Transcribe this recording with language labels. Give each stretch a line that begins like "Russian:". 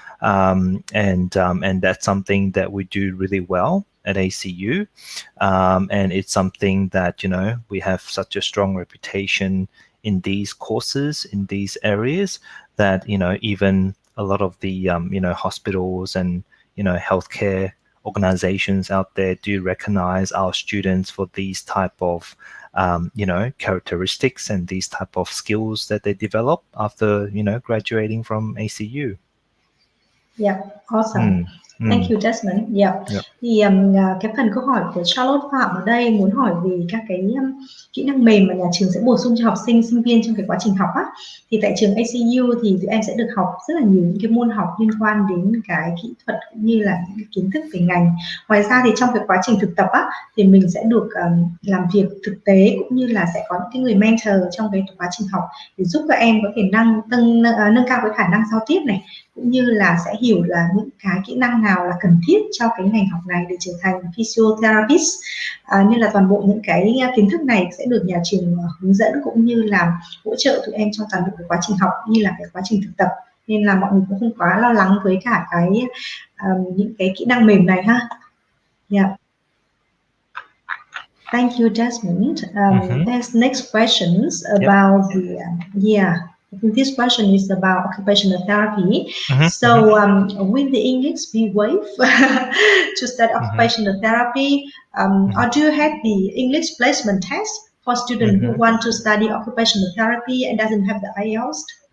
English: And that's something that we do really well at ACU, and it's something that we have such a strong reputation in these courses, in these areas, that even a lot of the hospitals and healthcare organizations out there do recognize our students for these type of characteristics and these type of skills that they develop after, graduating from ACU. Yeah, awesome. Thank you, Desmond. Yeah. Yep.
Vietnamese: Thì cái phần câu hỏi của Charlotte Phạm ở đây muốn hỏi về các cái kỹ năng mềm mà nhà trường sẽ bổ sung cho học sinh, sinh viên trong cái quá trình học á. Thì tại trường ACU thì tụi em sẽ được học rất là nhiều những cái môn học liên quan đến cái kỹ thuật cũng như là những cái kiến thức về ngành. Ngoài ra thì trong cái quá trình thực tập á thì mình sẽ được làm việc thực tế cũng như là sẽ có những cái người mentor trong cái quá trình học để giúp các em có thể nâng cao cái khả năng giao tiếp này, cũng như là sẽ hiểu là những cái kỹ năng nào là cần thiết cho cái ngành học này để trở thành physiotherapist, nên là toàn bộ những cái kiến thức này sẽ được nhà trường hướng dẫn cũng như là hỗ trợ tụi em trong toàn bộ cái quá trình học như là cái quá trình thực tập, nên là mọi người cũng không quá lo lắng với cả cái những cái kỹ năng mềm này ha.
English: Yeah. Thank you, Desmond. There's next questions about the I think this question is about occupational therapy. So will the English be waived to study occupational therapy, or do you have the English placement test for students who want to study occupational therapy and doesn't have the IELTS?